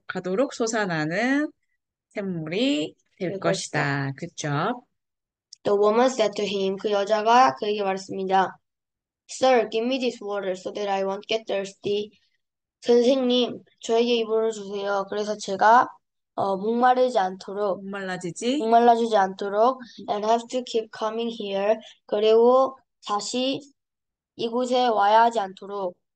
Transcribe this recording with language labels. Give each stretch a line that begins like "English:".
Korean: 가도록 솟아나는 샘물이 될 것이다. 그죠?
English: The woman said to him,
Korean: 그 여자가 그에게 말했습니다.
English: Sir, give me this water so that I won't get thirsty.
Korean: 선생님, 저에게 이 물을 주세요. 그래서 제가 목말라지지 목말라지지 않도록
English: and have to keep coming here.
Korean: 그리고 다시 이곳에 와야 하지 않도록